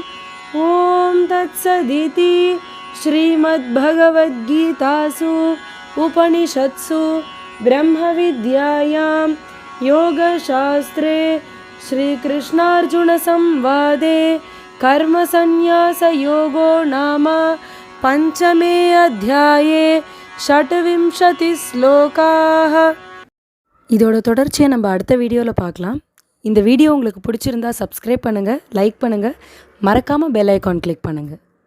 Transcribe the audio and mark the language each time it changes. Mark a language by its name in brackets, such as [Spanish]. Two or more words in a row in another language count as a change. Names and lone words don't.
[Sanskrit] ॐ तत्सदिति श्रीमद्भगवद्गीतासु उपनिषत्सु ब्रह्मविद्यायां योगशास्त्रे श्रीकृष्णार्जुनसंवादे कर्मसन्न्यासयोगो नाम पंचमे अध्याये 26 श्लोकाः. [Tamil] இதோட தொடர்ச்சியை நம்ம அடுத்த வீடியோவில் பார்க்கலாம். இந்த வீடியோ உங்களுக்கு பிடிச்சிருந்தா சப்ஸ்கிரைப் பண்ணுங்கள், லைக் பண்ணுங்கள், மறக்காமல் [English] bell icon click [Tamil] பண்ணுங்கள்.